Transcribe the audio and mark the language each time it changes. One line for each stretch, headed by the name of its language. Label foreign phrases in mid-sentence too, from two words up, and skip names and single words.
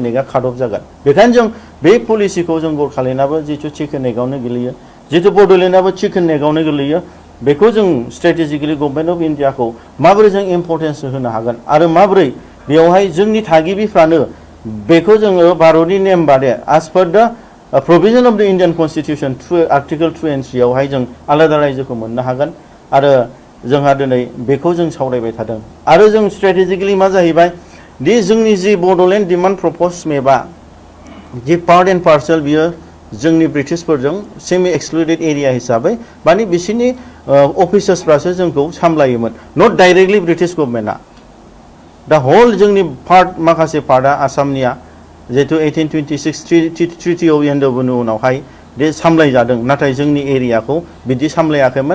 Bodo: नेकआ
English: cut off
Bodo: जागोन बेखायनो जों बे पलिसिखौ जों गरखालेण्डआबो जिथु चिकेन नेकआवनो गोलैयो जिथु बड'लेण्डआबो चिकेन नेकआवनो गोलैयो बेखौ जों स्ट्रेटेजिकलि गभर्नमेन्ट अफ इन्डियाखौ माबोरै जों इम्पर्टेन्स होनो हागोन आरो माबोरै बेवहाय जोंनि थागिबिफ्रानो बेखौ जोङो भारतनि नेम बादे
English: as per the provision of the Indian Constitution
Bodo: आर्टिकल 2 and 3 आवहाय जों आलादा रायजोखौ मोननो हागोन आरो जोंहा दिनै बेखौ जों सावरायबाय थादों आरो जों स्ट्रेटेजिकलि मा जाहैबाय दि जोंनि जि बड'लेण्ड
English: demand proposed map the part and parcel
Bodo: बियो जोंनि ब्रिटिशफोरजों
English: semi excluded area
Bodo: हिसाबै माने बिसोरनि अफिसार्सफ्रासो जोंखौ सामलायोमोन
English: not directly British government
Bodo: दा हल जोंनि पार्ट माखासे पार्टआ आसामनिया जिहेतु 1826 ट्रिटियाव एन्डबोनि उनावहाय बे सामलायजादों नाथाय जोंनि एरियाखौ बिदि सामलायाखैमोन